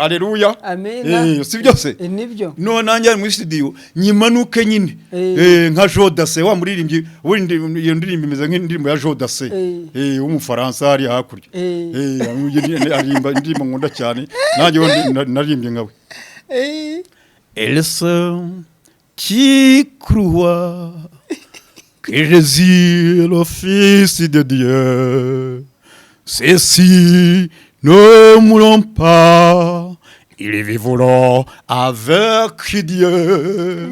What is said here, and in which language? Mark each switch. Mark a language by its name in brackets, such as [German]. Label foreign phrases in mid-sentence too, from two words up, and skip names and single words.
[Kinyarwanda] Haleluya. Si byose nibyo no nanjye muri studio nyimanuke nyine nka Jodase wa muririmbyi iyo ndirimbo imeze nk'indirimbo ya Jodase w'umufaransa ari hakurya arimba indirimbo nkunda cyane nanjye naririmbye nkawe. [French] Qui croit que Jésus est le Fils de Dieu, ceux-ci ne mourront pas, ils vivront avec Dieu.